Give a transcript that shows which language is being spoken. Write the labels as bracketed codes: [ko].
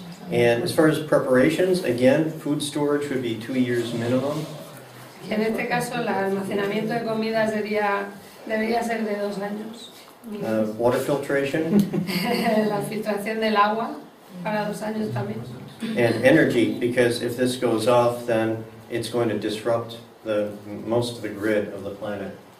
[en] And as far as preparations, again, food storage would be 2 years minimum. [es] En este caso, el almacenamiento de comidas debería ser de 2 años. [en] Water filtration [es] La filtración del agua para 2 años también. [en] and energy, because if this goes off, then it's going to disrupt most of the grid of the planet.